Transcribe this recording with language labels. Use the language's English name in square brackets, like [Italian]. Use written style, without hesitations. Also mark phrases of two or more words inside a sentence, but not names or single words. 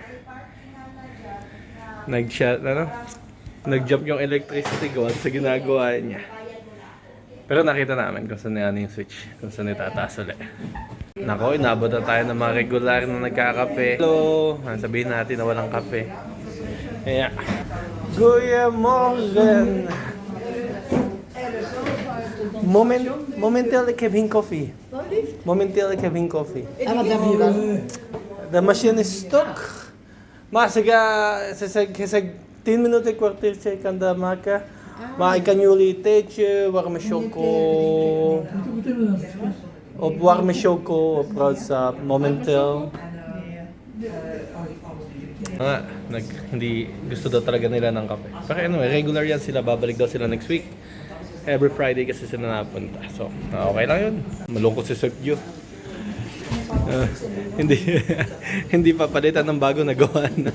[Filipino] Nag-jump yung electricity gawa sa ginagawa niya. Pero nakita namin kung saan yung switch. Kung saan itataas uli. Nako, inabot na tayo ng mga regular na nagkakape. Hello! Sabihin natin na walang kape. Kaya, Kuya Morgan! [English] Momentarily having coffee. Momentarily having coffee. The machine is stuck. [Dutch] Zeg 10 minuten, kwartiertje kan dat maken. Maar ik kan jullie een theetje, warme choco. Op warme choco, op roodsap, momenteel. [Filipino] Hindi gusto daw talaga nila ng kape. Pero anyway, regular yan sila. Babalik daw sila [English] next week. Every Friday [Filipino] kasi sila napunta. So, okay lang yun. Malungkot si Chef Joe. Hindi papalitan ng bago na gawa na.